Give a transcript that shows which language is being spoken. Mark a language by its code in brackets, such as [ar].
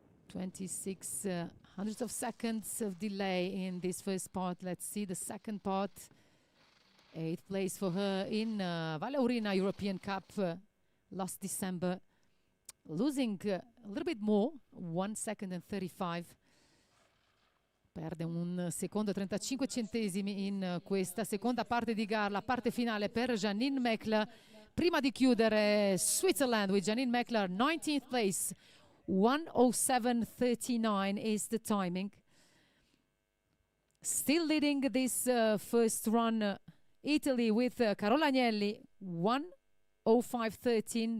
[en] 26 hundredths of seconds of delay in this first part. Let's see the second part. 8th place for her in Valleurina European Cup last December. Losing a little bit more, 1 second and 35. [it] Perde 1 secondo e 35 centesimi in questa seconda parte di gara, la parte finale per Janine Meckler. Prima di chiudere, [en] Switzerland with Janine Meckler, 19th place, 1:07:39 is the timing. Still leading this first run, Italy with Carola Agnelli, 1:05:13.